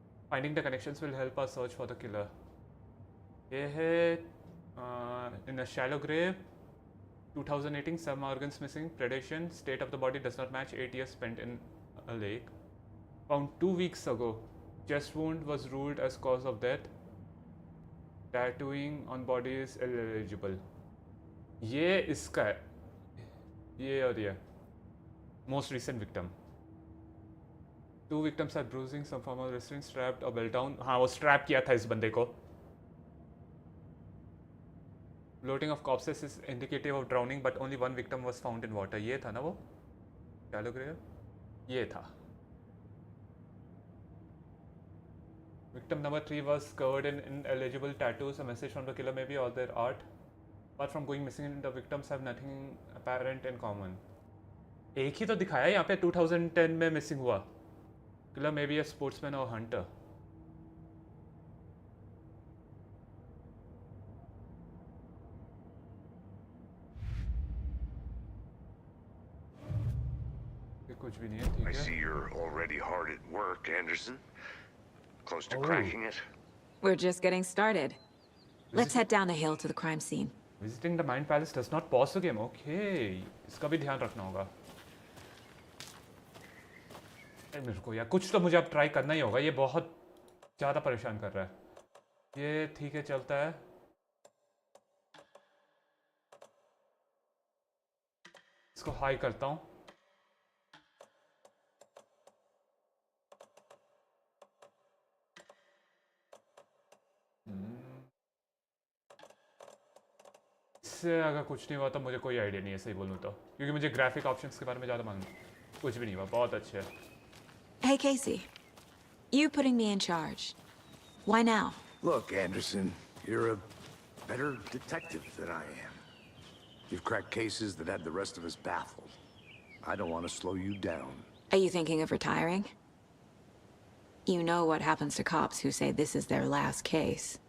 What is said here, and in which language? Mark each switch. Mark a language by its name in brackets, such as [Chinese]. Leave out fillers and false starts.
[English] Finding the connections will help us search for the killer. [Hindi] ये है [English] in a shallow grave, 2018, some organs missing, predation, state of the body does not match 8 years spent in a lake. Found 2 weeks ago, chest wound was ruled as cause of death. Tattooing on body is illegible. [Hindi] ये इसका है, ये और ये [English] most recent victim 2 victims are bruising, some form of restraint, strapped or belt down. [Hindi] हाँ वो strap किया था इस बंदे को. [English] Floating of corpses is indicative of drowning, but only 1 victim was found in water. [Hindi] ये था ना वो? क्या लग रहा है? ये था. [English] Victim number 3 was covered in ineligible tattoos. A message from the killer may be all their art. Apart from going missing, the victims have nothing apparent in common. [Hindi] एक ही तो दिखाया यहाँ पे 2010 में मिसिंग हुआ. [English] Killer may be a sportsman or hunter. [Hindi] कुछ भी नहीं है. ठीक [English] I [Hindi] है. [English] see you're already hard at work, Anderson. Close to cracking it. We're just getting started. Let's head down a hill to the crime scene. Visiting the Mind Palace does not pause the game. [Hindi] Okay, इसका भी ध्यान रखना होगा. मेरे को यार कुछ तो मुझे अब ट्राई करना ही होगा. ये बहुत ज़्यादा परेशान कर रहा है. ये ठीक है, चलता है. इसको हाई करता हूँ. इससे अगर कुछ नहीं हुआ तो मुझे कोई आइडिया नहीं है, सही बोलूँ तो, क्योंकि मुझे ग्राफिक ऑप्शंस के बारे में ज़्यादा मालूम नहीं. कुछ भी नहीं हुआ. बहुत अच्छे है. [English] Hey, Casey. You putting me in charge. Why now? Look, Anderson, you're a better detective than I am. You've cracked cases that had the rest of us baffled. I don't want to slow you down. Are you thinking of retiring? You know what happens to cops who say this is their last case.